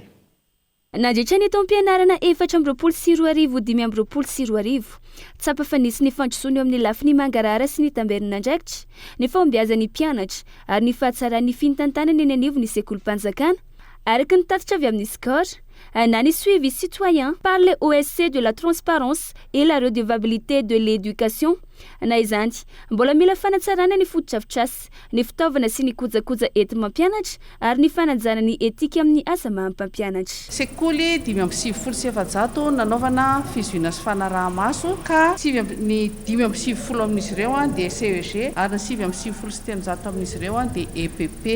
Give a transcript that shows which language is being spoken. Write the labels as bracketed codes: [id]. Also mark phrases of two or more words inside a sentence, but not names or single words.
[mg] Nandritra ny taom-pianarana 4 tsapa fa nisy ny fandrosoana eo amin'ny lafiny mangarahara sy ny tamberina andraikitra, ny fahombiazan'ny mpianatra ary ny fahatsaran'ny finitantanana eny anivo ny sekolim-panjakana araky ny tatitra avy amin'ny Score na ny [fr] suivi citoyen par le OSC de la transparence et la redevabilité de l'éducation. [mg] Na izany mbola mila fanatsarana ny foto-drafitrasa, ny fitaovana sy ny kojakoja entina mampianatra ary ny fanajana ny etika amin'ny asa mahampampianatra. Sekoly 570 nanaovana fizohiana sy fanaraha-maso ka 570 amin'izy ireo dia CEG ary 570 amin'izy ireo dia EPP.